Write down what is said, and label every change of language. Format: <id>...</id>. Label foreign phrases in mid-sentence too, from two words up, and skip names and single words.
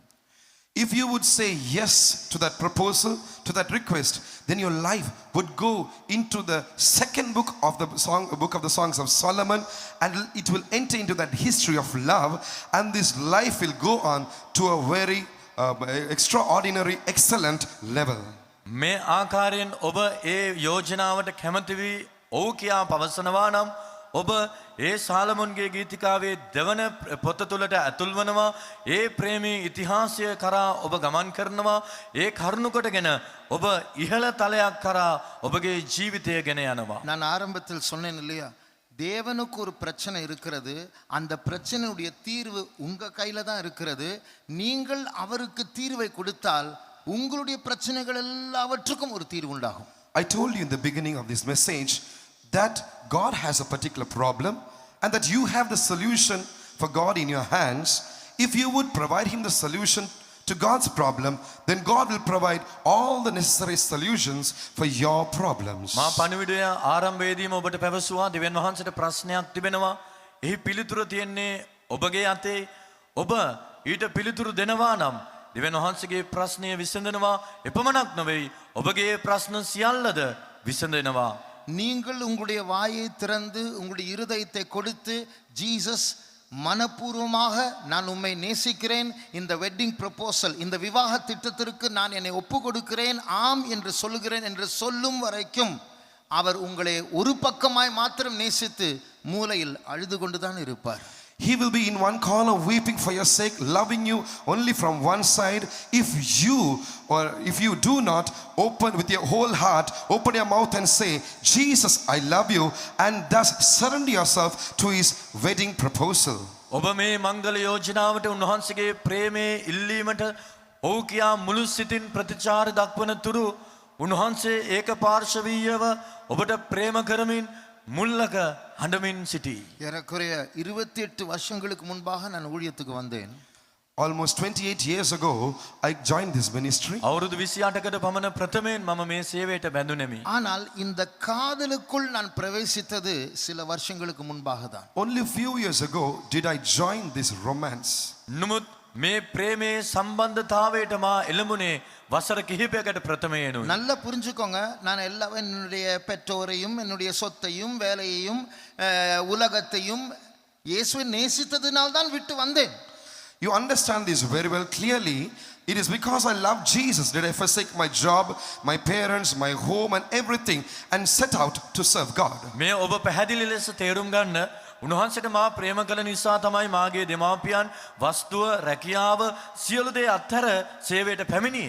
<en>If you would say yes to that proposal, to that request, then your life would go into the 2nd book of the Songs of Solomon, and it will enter into that history of love, and this life will go on to a very extraordinary, excellent level.</en> <si>මේ ආකාරයෙන් ඔබ ඒ යෝජනාවට කැමති වී ඔව් කියා පවසනවා නම් ඔබ ඒ සාලමොන්ගේ ගීතිකාවේ දෙවන පොත තුළට ඇතුල් වනවා. ඒ ප්‍රේමී ඉතිහාසය කරා ඔබ ගමන් කරනවා. ඒ කරුණු කොටගෙන ඔබ ඉහළ තලයක් කරා ඔබගේ ජීවිතය ගෙන යනවා.</si> <ta>நான் ஆரம்பத்தில் சொன்னேன் இல்லையா, தேவனுக்கு ஒரு பிரச்சனை இருக்கிறது, அந்த பிரச்சனையுடைய தீர்வு உங்க கையில தான் இருக்கிறது. நீங்கள் அவருக்கு தீர்வை கொடுத்தால் உங்களுடைய பிரச்சனைகள் எல்லாவற்றுக்கும் ஒரு தீர்வு உண்டாகும்.</ta> <en>I told you in the beginning of this message that God has a particular problem and that you have the solution for God in your hands. If you would provide him the solution to God's problem, then God will provide all the necessary solutions for your problems.</en> <si>මා පණිවිඩය ආරම්භයේදීම ඔබට පැවසුවා දෙවියන් වහන්සේට ප්‍රශ්නයක් තිබෙනවා. එහි පිළිතුර තියෙන්නේ ඔබගේ අතේ. ඔබ ඊට පිළිතුරු දෙනවා නම් දෙවියන් වහන්සේගේ ප්‍රශ්නය විසඳනවා. එපමණක් නොවේ, ඔබගේ ප්‍රශ්න සියල්ලද විසඳෙනවා.</si> <ta>நீங்கள் உங்களுடைய வாயை திறந்து உங்களுடைய இருதயத்தை கொடுத்து, ஜீசஸ் மனப்பூர்வமாக நான் உம்மை நேசிக்கிறேன், இந்த</ta> <en>wedding proposal,</en> <ta>இந்த விவாக திட்டத்திற்கு நான் என்னை ஒப்பு கொடுக்கிறேன், ஆம் என்று சொல்லுகிறேன் என்று சொல்லும் வரைக்கும் அவர் உங்களை ஒரு பக்கமாய் மாத்திரம் நேசித்து மூலையில் அழுது கொண்டுதான் இருப்பார்.</ta> <en>He will be in one corner weeping for your sake, loving you only from one side. If you do not open with your whole heart, open your mouth and say, Jesus, I love you, and thus surrender yourself to his wedding proposal.</en> <si>ඔබ මේ මංගල යෝජනාවට උන්වහන්සේගේ ප්‍රේමයේ ඉල්ලීමට ඔව් කියා මුළු සිතින් ප්‍රතිචාර දක්වන තුරු උන්වහන්සේ ඒක පාර්ශවීයව ඔබට ප්‍රේම කරමින් මුල්ලක හඬමින් සිටී.</si> <ta>ஏறக்குறைய 28 வருஷங்களுக்கு முன்பாக நான் ஊழியத்துக்கு வந்தேன்.</ta> <en>Almost 28 years ago, I joined this ministry.</en> <si>අවුරුදු 28කට පමණ ප්‍රථමයෙන් මම මේ සේවයට බැඳුනෙමි.</si> <ta>ஆனால் இந்த காதலுக்குள் நான் பிரவேசித்தது சில வருஷங்களுக்கு முன்பாக தான்.</ta> <en>Only few years ago did I join this romance.</en> <si>නමුත් මේ ප්‍රේමයේ සම්බන්ධතාවයට මා එළඹුණේ වසර කිහිපයකට ප්‍රථමයෙන්ුයි.</si> <ta>நல்லா புரிஞ்சுக்கோங்க, நான் என்னுடைய பெற்றோரையும் என்னுடைய சொத்தையும் வேலையையும் உலகத்தையும் இயேசுவை நேசித்ததினால் தான் விட்டு வந்தேன்.</ta> <en>You understand this very well clearly. It is because I love Jesus that I forsake my job, my parents, my home and everything and set out to serve God.</en> <si>මේ ඔබ පැහැදිලි ලෙස තේරුම් ගන්න, උන්වහන්සේට මා ප්‍රේම කළ නිසා තමයි මාගේ දෙමාපියන්, වස්තුව, රැකියාව සියලු දේ අත්හැර සේවයට පැමිණියේ.</si>